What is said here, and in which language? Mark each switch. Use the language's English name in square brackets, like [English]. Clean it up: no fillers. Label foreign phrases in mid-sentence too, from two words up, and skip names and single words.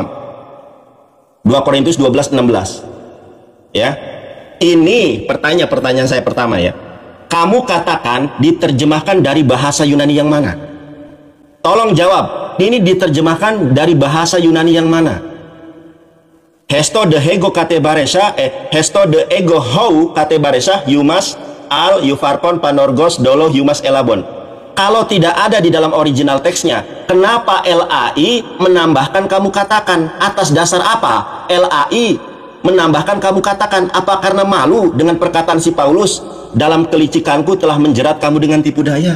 [Indonesian] 2 Korintus 12:16. Ya. Ini pertanyaan saya pertama ya. Kamu katakan diterjemahkan dari bahasa Yunani yang mana? Tolong jawab. Ini diterjemahkan dari bahasa Yunani yang mana? [Greek] Ἔστω δέ, ἐγὼ κατεβάρησα, ἔστω δέ, ἐγὼ οὐ κατεβάρησα, ὑμᾶς ἀλλ' ὑπάρχων πανοῦργος δόλῳ ὑμᾶς ἔλαβον. [Indonesian] Kalau tidak ada di dalam original teksnya, kenapa LAI menambahkan kamu katakan? Atas dasar apa LAI menambahkan kamu katakan? Apa karena malu dengan perkataan si Paulus, dalam kelicikanku telah menjerat kamu dengan tipu daya?